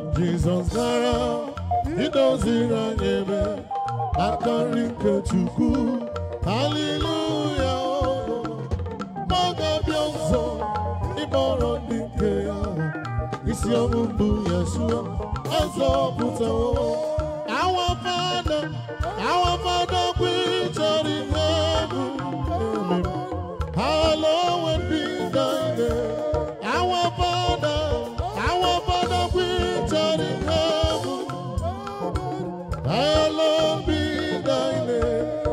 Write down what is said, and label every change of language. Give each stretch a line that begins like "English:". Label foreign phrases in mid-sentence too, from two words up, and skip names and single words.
Igbo: Jizọs gara idoziri anyị ebe. Aka nri nke Chukwu, hallelujah. Ma ọ ga-abịa ọzọ, ịkpọrọ ndị nke ya. Isi ọṅụ mbụ Yeshua azọpụtawo.
English: Our Father, our Father, which art in heaven, hallowed be thy name. Our Father, our Father, which art in heaven, hallowed be thy name.